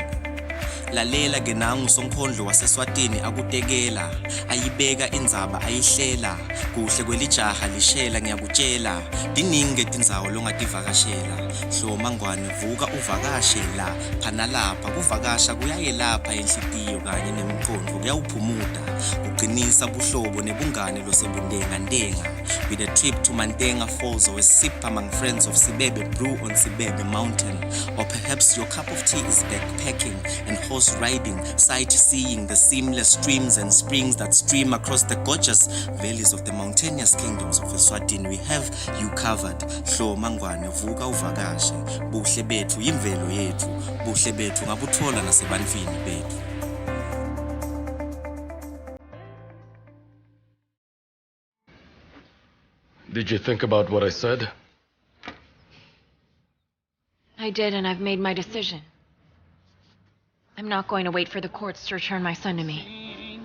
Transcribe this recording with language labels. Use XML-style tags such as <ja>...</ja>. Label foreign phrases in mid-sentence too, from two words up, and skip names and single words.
<ss>Lalela ke nangu sonkondlo waseswatini akutekela ayibeka indzaba ayihlela kuhle kwelijaha lishela ngiyakutshela diningi tindzawo longativakashela hloma ngwane vuka uvakashela phana lapha kuvakasha kuyayelapha enhlitiyo kanye nemqondo kuyawuphumuda kugcinisa buhlobo nebungane losebundenga ndenga</ss> <en>with a trip to Mantenga Falls or a sip among friends of Sibebe Brew on Sibebe Mountain, or perhaps your cup of tea is backpacking and horse riding, sightseeing the seamless streams and springs that stream across the gorgeous valleys of the mountainous kingdoms of Eswatini. We have you covered.</en> <ss>Hloma ngwane, vuka uvakashe. Buhle bethu yimvelo yethu. Buhle bethu ngabuthola nasebantwini bethu.</ss> <en>Did you think about what I said? I did, and I've made my decision. I'm not going to wait for the courts to return my son to me.</en>